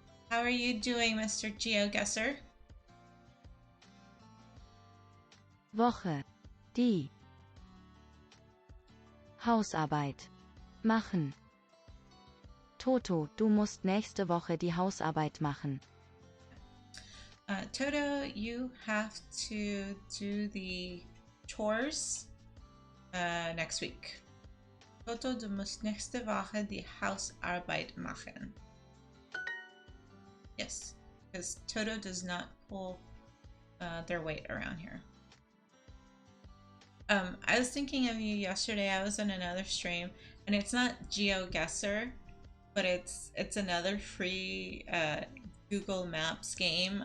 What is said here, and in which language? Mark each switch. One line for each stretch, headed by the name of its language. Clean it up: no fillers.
English: How are you doing, Mr. GeoGuessr?
German: Woche. Die Hausarbeit machen. Toto, du musst nächste Woche die Hausarbeit machen.
English: Toto, you have to do the chores next week.
German: Toto, du musst nächste Woche die Hausarbeit machen.
English: Yes, because Toto does not pull their weight around here. I was thinking of you yesterday. I was in another stream, and it's not GeoGuessr, but it's another free Google Maps game.